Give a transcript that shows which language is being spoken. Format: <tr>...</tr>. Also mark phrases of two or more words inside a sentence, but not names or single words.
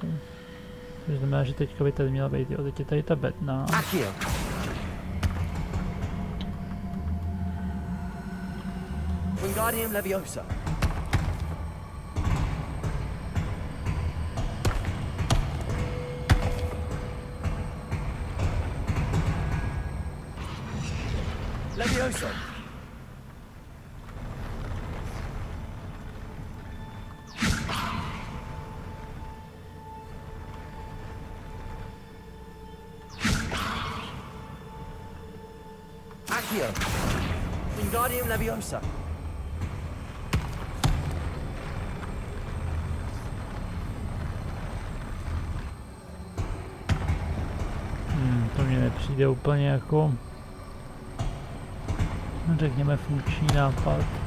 <cs>Což znamená, že teďka by tady měla být, jo, teď je tady ta bedna. Wingardium Leviosa. Leviosa. Accio. Wingardium Leviosa. To mně nepřijde úplně jako, řekněme, funkční nápad.</cs>